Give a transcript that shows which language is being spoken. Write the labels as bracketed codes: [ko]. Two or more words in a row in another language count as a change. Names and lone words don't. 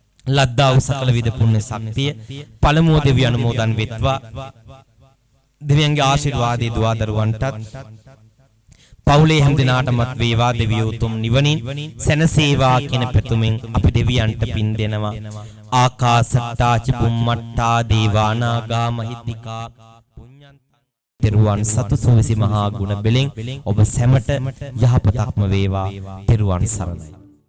[si] ලද්දා වූ සකල විද පුණ්‍ය ශක්තිය පළමුව දෙවියන් අනුමෝදන් වෙත්වා. දෙවියන්ගේ ආශිර්වාදයේ දුවා දරුවන්ටත් පවුලේ හැම දිනාටමත් වේවා. දෙවියෝ උතුම් නිවනින් සැනසේවා කියන පැතුමින් අපි දෙවියන්ට පින් දෙනවා. [pi] ආකාසට්ටා චුම්මට්ටා දේවානාගා මහිත්‍තිකා පුඤ්ඤන්තං. [si] තෙරුවන් සතු සුවිසි මහා ගුණ බෙලෙන් ඔබ සැමට යහපතක්ම වේවා. තෙරුවන් සරණයි.